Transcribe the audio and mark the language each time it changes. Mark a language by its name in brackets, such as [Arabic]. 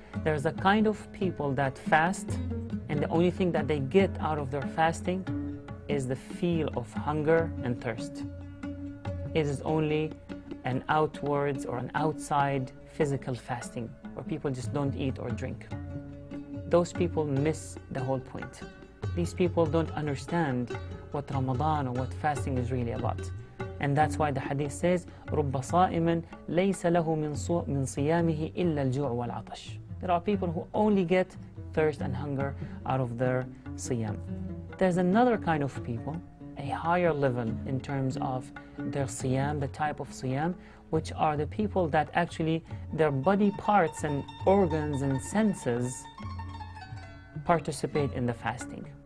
[English] There's a kind of people that fast, and the only thing that they get out of their fasting is the feel of hunger and thirst. It is only an outwards or an outside physical fasting, where people just don't eat or drink. Those people miss the whole point. These people don't understand what Ramadan or what fasting is really about. And that's why the hadith says, [Arabic] رُبَّ صَائِمٍ لَيْسَ لَهُ مِنْ صِيَامِهِ إِلَّا الْجُوعُ وَالْعَطَشِ. [English] There are people who only get thirst and hunger out of their siyam. There's another kind of people, a higher level in terms of their siyam, the type of siyam, which are the people that actually their body parts and organs and senses participate in the fasting.